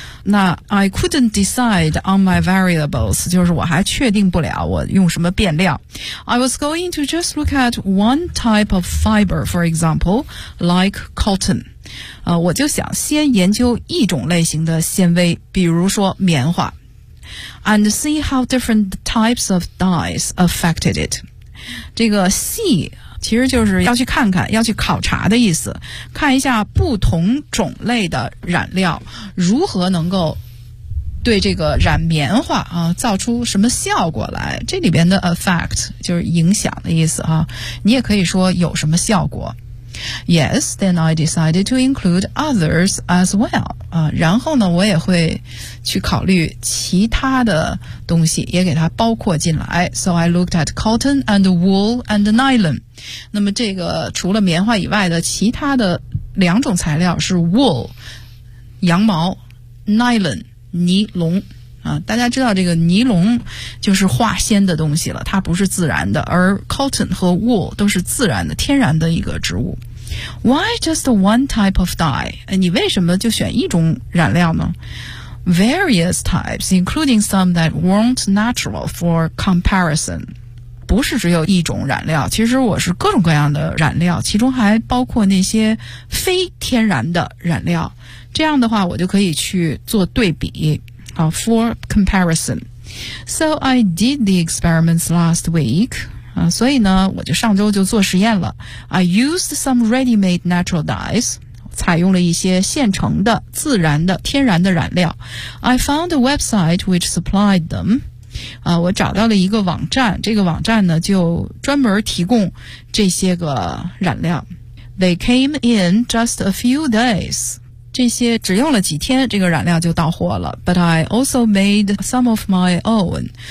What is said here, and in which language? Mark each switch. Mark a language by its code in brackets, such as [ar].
[zh] 那 [en] I couldn't decide on my variables， [zh] 就是我还确定不了我用什么变量。 [en] I was going to just look at one type of fiber, for example, like cotton. [zh] 我就想先研究一种类型的纤维，比如说棉花。 [en] And see how different types of dyes affected it. [zh] 这个 see 其实就是要去看看，要去考察的意思，看一下不同种类的染料如何能够对这个染棉花啊造出什么效果来。这里边的 effect 就是影响的意思啊，你也可以说有什么效果。 [en] Yes, then I decided to include others as well. [zh] 然后呢我也会去考虑其他的东西也给它包括进来。 [en] So I looked at cotton and wool and nylon. [zh] 那么这个除了棉花以外的其他的两种材料是 wool, 羊毛 ,nylon, 尼龙。大家知道这个尼龙就是化纤的东西了，它不是自然的，而 cotton 和 wool 都是自然的天然的一个植物。 [en] Why just one type of dye? [zh] 你为什么就选一种染料呢？ [en] Various types, including some that weren't natural for comparison. [zh] 不是只有一种染料，其实我是各种各样的染料，其中还包括那些非天然的染料，这样的话我就可以去做对比。 [en] For comparison. So I did the experiments last week. [zh] 所以呢我就上周就做实验了。 [en] I used some ready-made natural dyes. [zh] 采用了一些现成的自然的天然的染料。 [en] I found a website which supplied them. [zh] 我找到了一个网站，这个网站呢就专门提供这些个染料。 [en] They came in just a few days. [zh] 这些只用了几天这个染料就到货了。 [en] But I also made some of my own.